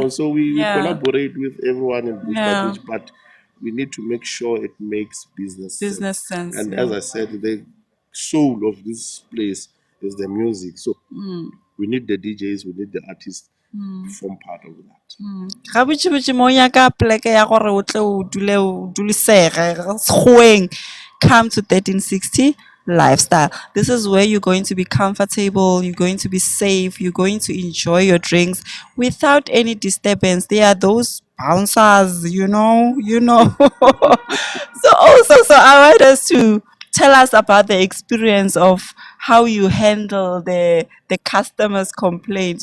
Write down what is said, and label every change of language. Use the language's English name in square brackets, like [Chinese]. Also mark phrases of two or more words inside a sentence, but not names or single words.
[English] So we Yeah. collaborate with everyone in Bush by Yeah. Bush, but we need to make sure it makes business sense. Business sense. And as Yeah. I said, the soul of this place is the music. So we need the DJs, we need the artists to form part of that. [Northern Sotho] Ga botse-botse mo nyaka poleke ya gore o tle o dule o dulesege sekgoweng, [English] come to 1360 lifestyle. This is where you're going to be comfortable, you're going to be safe, you're going to enjoy your drinks without any disturbance. There are those bouncers, so I want us to tell us about the experience of how you handle the customers' complaints.